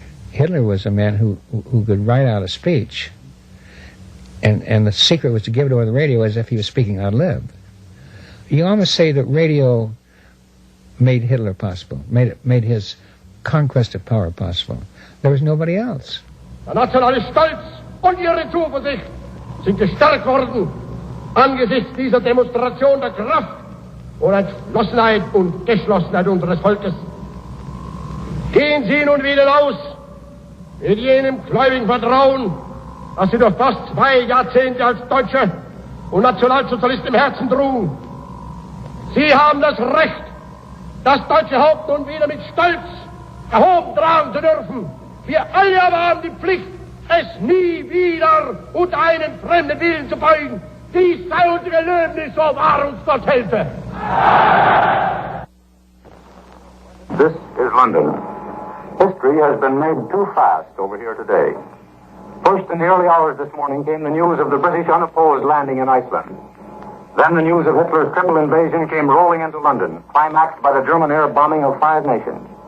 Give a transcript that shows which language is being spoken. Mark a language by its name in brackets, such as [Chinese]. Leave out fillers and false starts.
[English] Hitler was a man who could write out a speech, and the secret was to give it over the radio as if he was speaking ad lib. You almost say that radio made Hitler possible, made his conquest of power possible. There was nobody else. [German] Der nationale Stolz und ihre Zuversicht sind gestärkt worden angesichts dieser Demonstration der Kraft und Entschlossenheit und Geschlossenheit unseres Volkes. Gehen Sie nun wieder aus mit jenem gläubigen Vertrauen, das Sie durch fast 2 Jahrzehnte als Deutsche und Nationalsozialisten im Herzen trugen. Sie haben das Recht, das deutsche Haupt nun wieder mit Stolz erhoben tragen zu dürfen. Wir alle aber haben die Pflicht, es nie wieder unter einen fremden Willen zu beugen. Dies sei unser Gelöbnis, so wahr uns Gott helfe. [English] This is London. History has been made too fast over here today. First, in the early hours this morning, came the news of the British unopposed landing in Iceland. Then the news of Hitler's triple invasion came rolling into London, climaxed by the German air bombing of 5 nations.